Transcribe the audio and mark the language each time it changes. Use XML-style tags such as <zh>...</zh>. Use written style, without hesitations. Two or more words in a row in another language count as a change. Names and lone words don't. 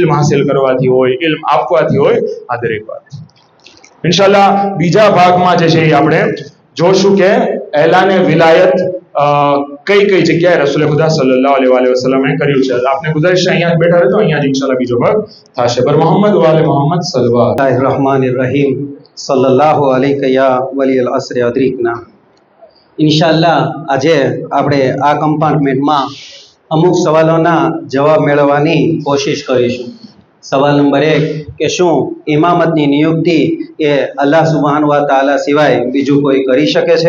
<gu>ઇલ્મ હાસિલ કરવાથી હોય, ઇલ્મ આપવાથી હોય, આ દરેક વાત. ઇન્શાલ્લાહ બીજા ભાગમાં જે છે એ આપણે જોશું કે એલાને વિલાયત કઈ કઈ જગ્યાએ રસૂલ ખુદા</gu> <ar>صلى الله عليه وسلمે</ar> <gu>કર્યું છે. આપને ગુજારિશ છે અહીંયા જ બેઠા રહેતો, અહીંયા જ ઇન્શાલ્લાહ બીજો ભાગ થશે.</gu> <ar>પર محمد وآل محمد صلى الله الرحمن الرحيم صلى الله عليه يا ولي العصر أدركنا.</ar> <gu>ઇન્શાઅલ્લાહ આજે આપણે આ કમ્પાર્ટમેન્ટમાં અમુક સવાલોના જવાબ મેળવવાની કોશિશ કરીશું. સવાલ નંબર 1 કે શું ઇમામતની નિયુક્તિ એ</gu> <ar>الله سبحانه وتعالى</ar> <gu>સિવાય બીજું કોઈ કરી શકે છે?</gu>